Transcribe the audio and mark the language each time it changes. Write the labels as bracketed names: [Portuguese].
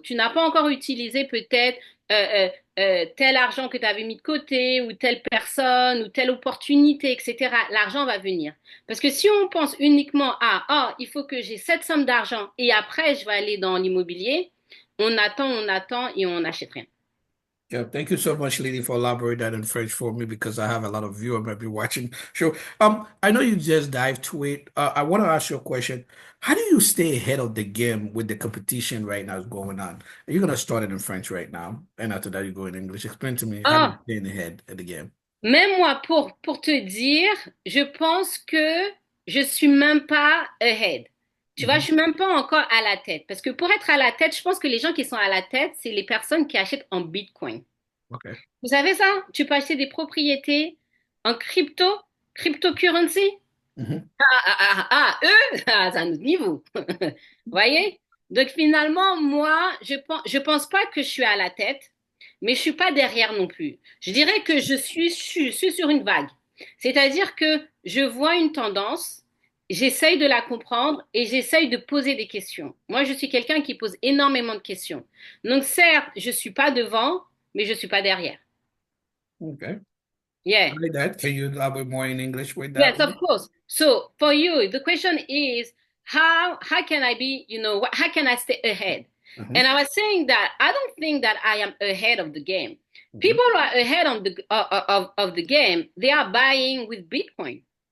[French] Tu n'as pas encore utilisé peut-être tel argent que tu avais mis de côté ou telle personne ou telle opportunité, etc. L'argent va venir. Parce que si on pense uniquement à, oh, il faut que j'ai cette somme d'argent et après je vais aller dans l'immobilier, on attend et on n'achète rien. [English] Yeah, thank you so much, Lydie, for elaborating that in French for me because I have a lot of viewers might be watching. Sure. I know you just dived to it. I want to ask you a question. How do you stay ahead of the game with the competition right now is going on? You're gonna start it in French right now, and after that you go in English. Explain to me how do you Oh, stay ahead of the game? [French] même moi, pour te dire, je pense que je suis même pas ahead. Tu vois, je Mhm. suis même pas encore à la tête. Parce que pour être à la tête, je pense que les gens qui sont à la tête, c'est les personnes qui achètent en Bitcoin. [English] Okay. [French] Vous savez ça? Tu peux acheter des propriétés en cryptocurrency. Mhm. Eux, c'est un autre niveau. Voyez? Donc finalement, moi, je pense pas que je suis à la tête, mais je suis pas derrière non plus. Je dirais que je suis sur une vague. C'est-à-dire que je vois une tendance, j'essaye de la comprendre et j'essaye de poser des questions. Moi, je suis quelqu'un qui pose énormément de questions. Donc certes, je suis pas devant, mais je suis pas derrière. [English] Okay. I Yeah. like that. Can you elaborate more in English with that Yes, of one? course. So for you, the question is how can I be, how can I stay ahead? Uh-huh. And I was saying that I don't think that I am ahead of the game. Mhm. People who are ahead of the game, they are buying with Bitcoin.